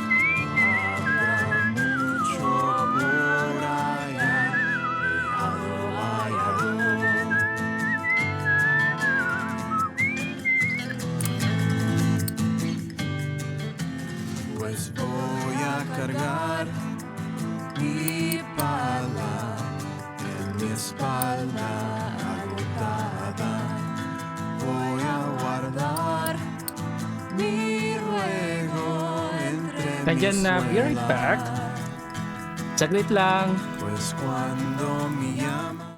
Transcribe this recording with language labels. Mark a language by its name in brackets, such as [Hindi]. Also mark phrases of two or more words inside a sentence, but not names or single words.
[Spanish] pues voy a cargar mi pala en mi espalda agotada. Voy a guardar mi ruego entre [Filipino] Nandiyan [Spanish] mis [Filipino] na, [English] be right back. [Filipino] Saglit lang. [Spanish] Pues cuando mi llama